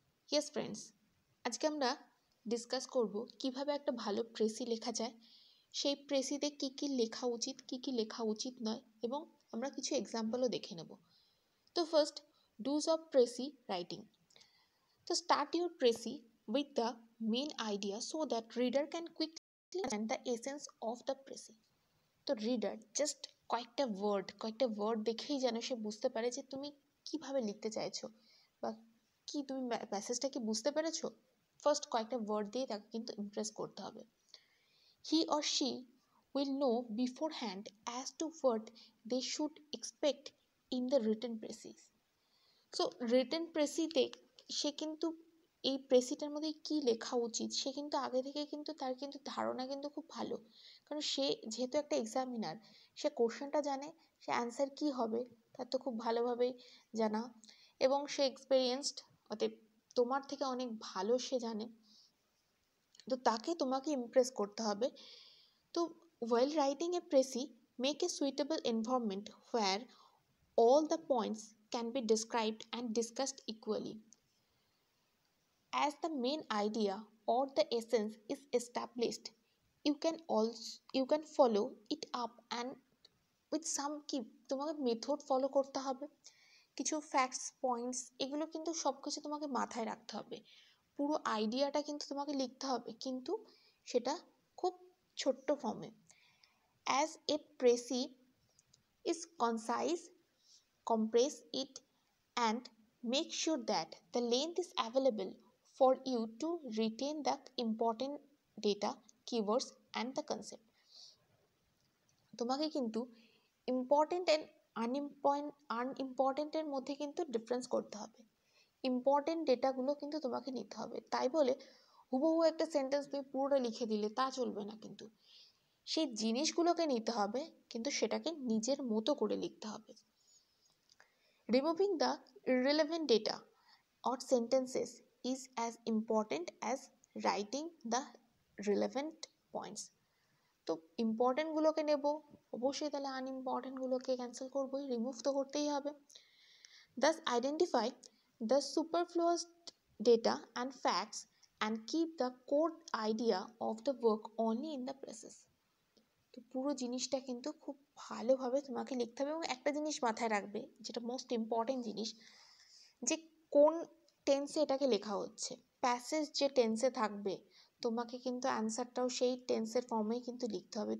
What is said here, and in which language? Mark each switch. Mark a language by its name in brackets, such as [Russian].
[Bangla] Yes friends, আজকে আমরা discuss করব কিভাবে একটা ভালো প্রেসি লেখা যায়, সেই প্রেসিতে কি কি লেখা উচিত, কি কি লেখা উচিত নয়, এবং আমরা কিছু এক্সাম্পলও দেখে নেব। [English] তো first, dos of precis writing. তো start your precis with the main idea so that reader can quickly understand the essence of the précis. [Bangla] তো রিডার জাস্ট কয়েকটা ওয়ার্ড দেখেই যেন সে বুঝতে পারে যে তুমি কিভাবে লিখতে চাইছো বা কি তুমি প্যাসেজটা কি বুঝতে পেরেছো। ফার্স্ট কয়েকটা ওয়ার্ড দিয়ে তাকে কিন্তু ইমপ্রেস করতে হবে। [English] He or she will know beforehand as to what they should expect in the written precis. [Bangla] So written প্রেসিতে সে কিন্তু এই প্রেসিটার মধ্যে কি লেখা উচিত সে কিন্তু আগে থেকে কিন্তু তার কিন্তু ধারণা কিন্তু খুব ভালো, কারণ সে যেহেতু একটা এক্সামিনার, সে কোশ্চেনটা জানে, সে অ্যান্সার কি হবে তার তো খুব ভালোভাবেই জানা, এবং সে এক্সপেরিয়েন্সড, অতএব তোমার থেকে অনেক ভালো সে জানে। তো তাকে তোমাকে ইমপ্রেস করতে হবে। [English] তো while writing a précis, make a suitable environment where all the points can be described and discussed equally. As the main idea or the essence is established, you can follow it up and with some [Bangla] কি তোমাকে method follow করতে হবে, কিছু facts points এগুলো কিন্তু সব কিছু তোমাকে মাথায় রাখতে হবে। পুরো আইডিয়াটা কিন্তু তোমাকে লিখতে হবে, কিন্তু সেটা খুব ছোট্ট ফর্মে। [English] As a précis is concise, compress it and make sure that the length is available for you to retain the important data, keywords and the concept. [Bangla] তোমাকে কিন্তু ইম্পর্টেন্ট অ্যান্ড আনইম্পর্টেন্টের মধ্যে কিন্তু ডিফারেন্স করতে হবে। ইম্পর্টেন্ট ডেটাগুলো কিন্তু তোমাকে নিতে হবে, তাই বলে হুবহু একটা সেন্টেন্স তুমি পুরোটা লিখে দিলে তা চলবে না, কিন্তু সেই জিনিসগুলোকে নিতে হবে, কিন্তু সেটাকে নিজের মতো করে লিখতে হবে। [English] Removing the irrelevant data or sentences is as important as writing the relevant points. [Bangla] তো ইম্পর্টেন্টগুলোকে নেব অবশ্যই, তাহলে আনইম্পর্টেন্টগুলোকে ক্যান্সেল করবোই, রিমুভ তো করতেই হবে। [English] Thus identify the superfluous data and facts and keep the core idea of the work only in the process. [Bangla] তো পুরো জিনিসটা কিন্তু খুব ভালোভাবে তোমাকে লিখতে হবে, এবং একটা জিনিস মাথায় রাখবে যেটা মোস্ট ইম্পর্টেন্ট জিনিস, যে কোন টেন্সে এটাকে লেখা হচ্ছে। প্যাসেজ যে টেন্সে থাকবে তোমাকে কিন্তু অ্যান্সারটাও সেই টেন্সের ফর্মেই কিন্তু লিখতে হবে।